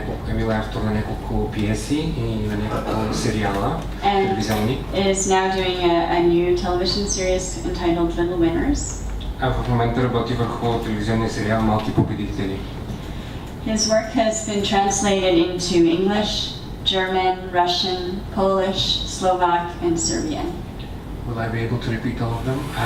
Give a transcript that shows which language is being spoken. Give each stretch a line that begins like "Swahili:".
Bulgarian: Емил е автор на няколко пиеси и на няколко сериала телевизионни.
English: And is now doing a new television series entitled Little Winners.
Bulgarian: В момента работи върху телевизионния сериал "Малки победители".
English: His work has been translated into English, German, Russian, Polish, Slovak, and Serbian. Will I be able to repeat all of them?